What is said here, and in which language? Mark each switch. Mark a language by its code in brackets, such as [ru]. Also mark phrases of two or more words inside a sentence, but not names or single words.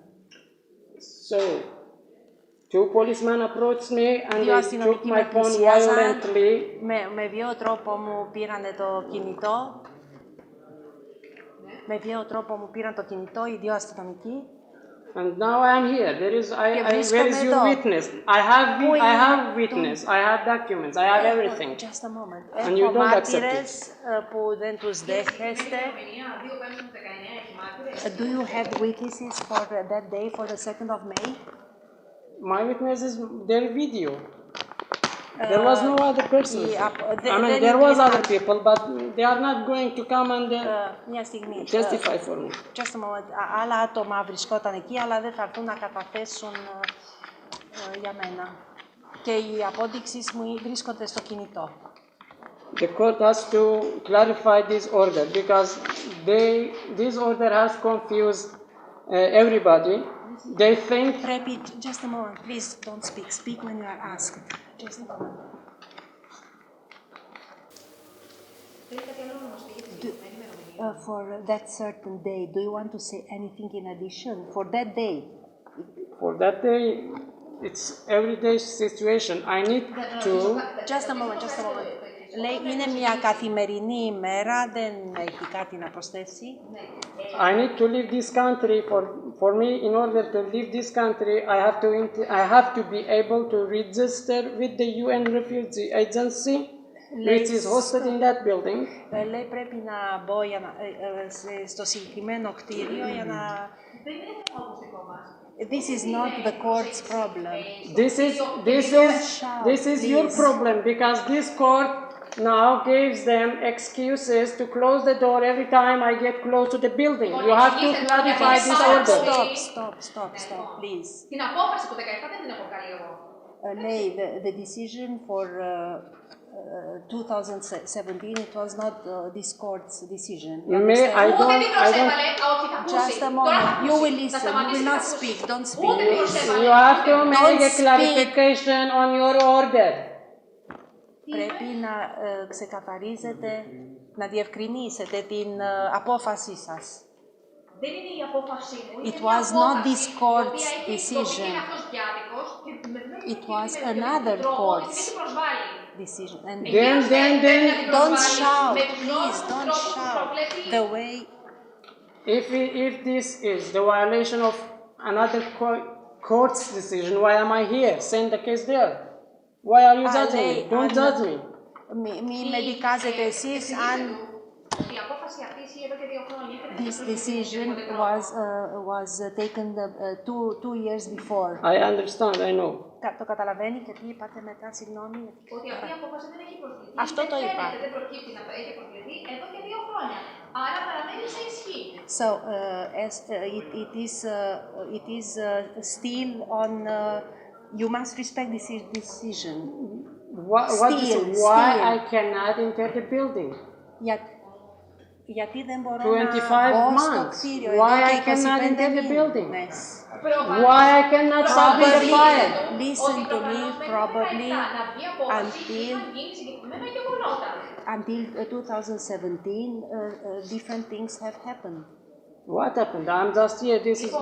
[en] So, two policemen approached me and they took my phone violently. [el] Με βίαιο τρόπο μου πήρανε το κινητό. Με βίαιο τρόπο μου πήραν το κινητό οι δύο αστυνομικοί. [en] And now I am here. Where is your witness? I have witness. I have documents. I have everything. Just a moment. And you [el] Έχω [en] don't accept [el] μάρτυρες που δεν τους δέχεστε. [en] Do you have witnesses for that day, for the 2nd of May? My witness is their video. There was no other person. There was other people, but they are not going to come and testify for me. Just a moment. [el] Άλλα άτομα βρισκόταν εκεί, αλλά δεν θα έρθουν να καταθέσουν για μένα. Και οι απόδειξεις μου βρίσκονται στο κινητό. [en] The court has to clarify this order because this order has confused everybody. They think. Just a moment, please don't speak. Speak when you are asked. Just a moment. For that certain day, do you want to say anything in addition? For that day? For that day, it's everyday situation. I need to. Just a moment. [el] Λέει, είναι μια καθημερινή ημέρα, δεν έχει κάτι να προσθέσει. [en] I need to leave this country. For me, in order to leave this country, I have to be able to register with the UN Refugee Agency, which is hosted in that building. [el] Λέει, πρέπει να μπω στο συγκεκριμένο κτίριο για να... [en] This is not the court's problem. This is your problem because this court now gives them excuses to close the door every time I get close to the building. You have to clarify this order. Stop, please. [el] Την απόφαση του 17 δεν την έχω βγάλει εγώ. Λέει, [en] the decision for 2017, it was not this court's decision. Just a moment. You will listen. You will not speak. Don't speak. You have to make a clarification on your order. [el] Πρέπει να ξεκαθαρίζετε, να διευκρινίσετε την απόφασή σας. Δεν είναι η απόφαση μου. [en] It was not this court's decision. It was another court's decision. And then don't shout, please, don't shout. The way. If this is the violation of another court's decision, why am I here? Send the case there. Why are you judging me? Don't judge me. [el] Μην με δικάζετε εσείς αν Η απόφαση αυτή ισχύει εδώ και 2 χρόνια. [en] This decision was taken 2 years before. I understand, I know. [el] Το καταλαβαίνει και τι είπατε μετά, συγγνώμη. Ότι αυτή η απόφαση δεν έχει προσληφθεί. Αυτό το είπα. Δεν προκύπτει να έχει προσληφθεί εδώ και 2 χρόνια. Άρα παραμένει σε ισχύ. [en] So it is still on. You must respect this decision. Why I cannot enter the building? [el] Γιατί δεν μπορώ 25 να μπω στο [en] months. [el] κτίριο [en] Why [el] εδώ [en] I [el] και [en] cannot 25 enter the building? [el] μήνες. [en] Why I cannot submit the file? Listen to me, probably until 2017, different things have happened. What happened? I'm just here. This is